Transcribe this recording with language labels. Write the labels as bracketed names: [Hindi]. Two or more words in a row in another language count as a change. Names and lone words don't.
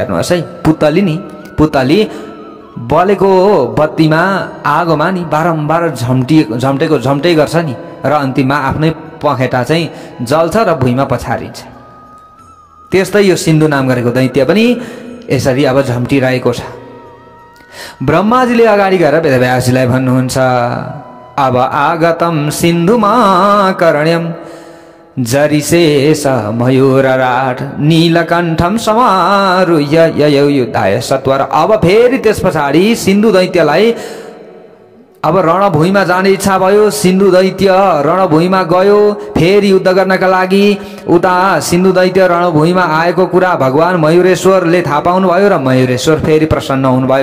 [Nepali] हेर्नुहोस् है, पुतली बलेको बत्तीमा आगोमा नि बारम्बार झम्टै गर्छ नि र अन्तिममा आफ्नै पखेटा चाहिँ जल्छ र भुइँमा पछारिन्छ। त्यस्तै यो सिन्धु नाम गरेको दैत्य पनि यसरी अब झम्टिरहेको छ। ब्रह्माजीले अगाडि गएर वेदव्यासजीलाई भन्नुहुन्छ, अब [Sanskrit] आगतम सिन्धुमा करण्यम जरिशेष मयूरराट नीलकण्ठम समारुह्य ययौ युद्धाय सत्वर। [Nepali] अब फेरि त्यस पछाडि सिन्धु दैत्यलाई अब रणभूमिमा जाने इच्छा भयो। सिन्धु दैत्य रणभूमिमा गयो फेरि युद्ध गर्नका लागि। उता सिन्धु दैत्य रणभूमिमा आएको कुरा भगवान मयूरेश्वरले थाहा पाउनु भयो र मयूरेश्वर फेरि प्रसन्न हुनुभयो।